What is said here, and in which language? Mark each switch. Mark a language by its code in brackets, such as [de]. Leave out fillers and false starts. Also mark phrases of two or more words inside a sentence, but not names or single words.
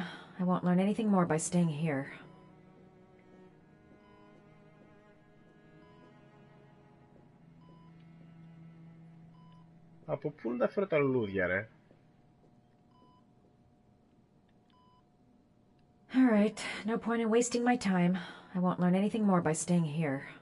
[en] I won't learn anything more by staying here. [el] Από πού να τα φέρω τα λουλούδια, ρε? [en] All right, no point in wasting my time. I won't learn anything more by staying here.